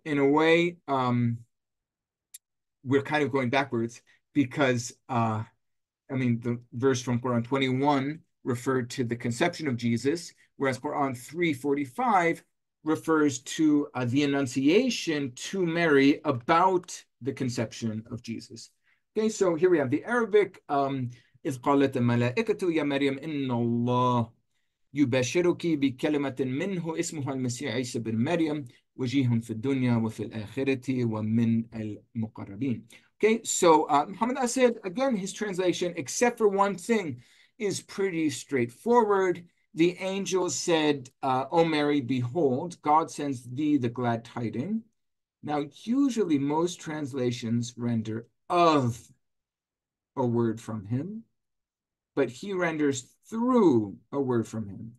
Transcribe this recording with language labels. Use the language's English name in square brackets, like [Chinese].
[English] In a way, we're kind of going backwards because, the verse from Quran 21 referred to the conception of Jesus, whereas Quran 3:45 refers to the annunciation to Mary about the conception of Jesus. Okay, so here we have the Arabic. [Arabic] إذ قالت الملائكة يا مريم إن الله يبشرك بكلمة منه اسمها المسيح عيسى بن مريم وجيه في الدنيا وفي الآخرة ومن المقربين. [English] Okay, so Muhammad Asad, again, his translation, except for one thing, is pretty straightforward. The angel said, O Mary, behold, God sends thee the glad tidings. Now, usually most translations render of a word from him, but he renders through a word from him.